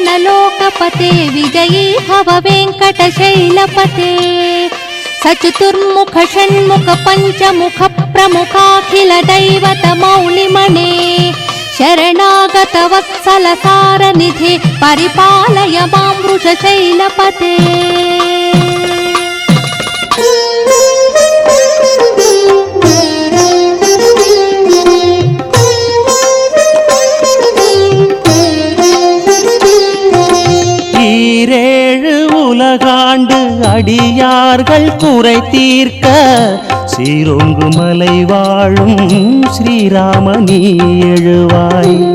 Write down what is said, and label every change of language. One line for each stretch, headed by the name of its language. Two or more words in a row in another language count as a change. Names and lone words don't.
Sanskrit: లోకపతే విజయీ భవ వెంకటశైలపతే సచతుర్ముఖ షణ్ముఖ పంచముఖ ప్రముఖాఖిల దైవత మౌళిమణే శరణాగత వత్సల సారనిధే పరిపాలయ మాం వృషశైలపతే.
Tamil: ஈரேழு உலகாண்டு அடியார்கள் குறை தீர்க்க சீரொங்கு மலை வாழும் ஸ்ரீராமனி எழுவாய்.